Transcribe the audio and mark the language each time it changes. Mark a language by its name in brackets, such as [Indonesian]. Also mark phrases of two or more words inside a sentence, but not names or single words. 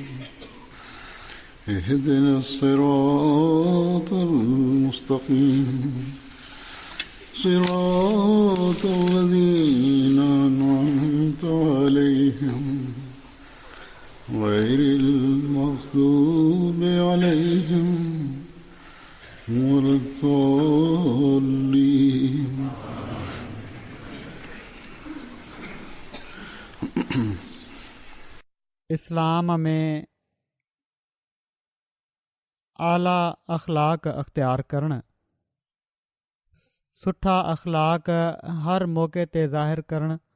[Arabic] اهدنا الصراط المستقيم صراط الذين أنعمت عليهم غير المغضوب عليهم ولا الضالين. [Sindhi] इस्लाम में आला अख़लाक अख़्तियार करणु, सुठा अख़लाक हर मौक़े ते ज़ाहिर करणु,